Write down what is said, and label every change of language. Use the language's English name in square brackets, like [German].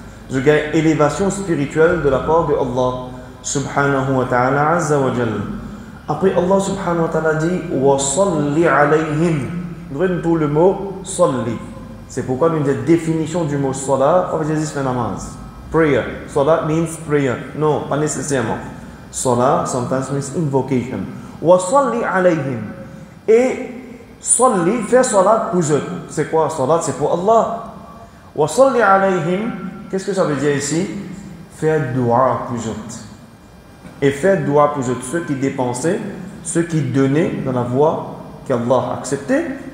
[French] Je gagne élévation spirituelle de la part de Allah subhanahu wa ta'ala azza wa jalla. Après Allah subhanahu wa ta'ala dit [Arabic] wa salli alayhim. [French] Nous avons tout le mot salli. C'est pourquoi une des définitions du mot salat, on va dire c'est namaz. Prayer. [English] Salah means prayer. [French] Non, pas nécessairement. [English] Salah sometimes means invocation. [Arabic] Wa salli alayhim. [French] Et salli, faire salat pour eux. C'est quoi salat? C'est pour Allah. [Arabic] Wa salli alayhim. [French] Qu'est-ce que ça veut dire ici? Faire dua pour eux. Et faire dua pour eux. Ceux qui dépensaient, ceux qui donnaient dans la voie qu'Allah acceptait.